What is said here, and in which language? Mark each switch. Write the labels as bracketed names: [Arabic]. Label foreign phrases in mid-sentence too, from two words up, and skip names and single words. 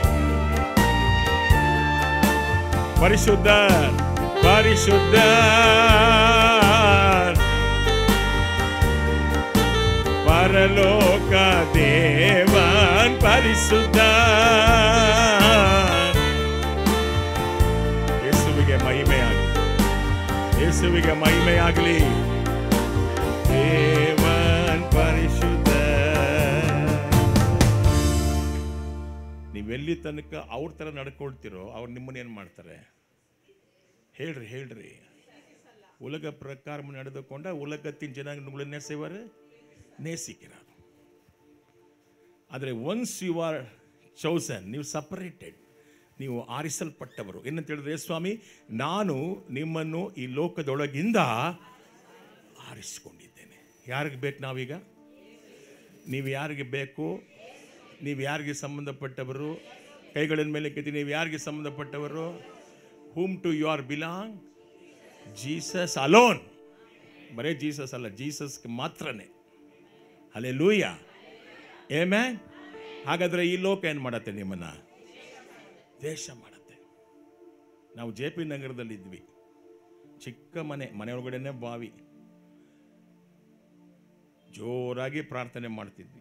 [Tamil] பரிசுத்தர் பரிசுத்தர் பரலோக தேவன் பரிசுத்தர். [Kannada] ಯೇಸುವಿಗೆ ಮಹಿಮೆಯಾಗಲಿ, ಯೇಸುವಿಗೆ ಮಹಿಮೆಯಾಗಲಿ. ದೇವನ್ ಪರಿಶುದ್ಧ. ನೀವೆಲ್ಲಿ ತನಕ ಅವ್ರ ಥರ ನಡ್ಕೊಳ್ತಿರೋ ಅವ್ರು ನಿಮ್ಮನ್ನೇನು ಮಾಡ್ತಾರೆ? ಹೇಳ್ರಿ ಹೇಳ್ರಿ. [Tamil] உலக பிரகாரம் நடந்துಕೊಂಡ உலகத்தின் ஜனங்களை என்ன செய்வார்? நேசிக்கிறார். [Kannada] ಆದರೆ [English] once you are chosen, [Kannada] ನೀವು ಸಪರೇಟೆಡ್, ನೀವು ಆರಿಸಲ್ಪಟ್ಟವರು. ಏನಂತ ಹೇಳಿದ್ರೆ, ಸ್ವಾಮಿ ನಾನು ನಿಮ್ಮನ್ನು ಈ ಲೋಕದೊಳಗಿಂದ ಆರಿಸಿಕೊಂಡಿದ್ದೇನೆ. ಯಾರಿಗೆ ಬೇಕು ನಾವೀಗ? ನೀವು ಯಾರಿಗೆ ಬೇಕು? ನೀವು ಯಾರಿಗೆ ಸಂಬಂಧಪಟ್ಟವರು? ಕೈಗಳ ಮೇಲೆ ಕೆತ್ತಿ. ನೀವು ಯಾರಿಗೆ ಸಂಬಂಧಪಟ್ಟವರು? [English] whom to you are belong? Jesus alone. [Kannada] ಬರೇ ಜೀಸಸ್ ಅಲ್ಲ, ಜೀಸಸ್ಗೆ ಮಾತ್ರನೇ. ಹಲ್ಲೆಲೂಯಾ, ಆಮೆನ್. ಹಾಗಾದರೆ ಈ ಲೋಕ ಏನು ಮಾಡತ್ತೆ? ನಿಮ್ಮನ್ನು ದ್ವೇಷ ಮಾಡತ್ತೆ. ನಾವು JP ನಗರದಲ್ಲಿದ್ವಿ. ಚಿಕ್ಕ ಮನೆಯೊಳಗಡೆನೇ ಬಾವಿ. ಜೋರಾಗಿ ಪ್ರಾರ್ಥನೆ ಮಾಡ್ತಿದ್ವಿ.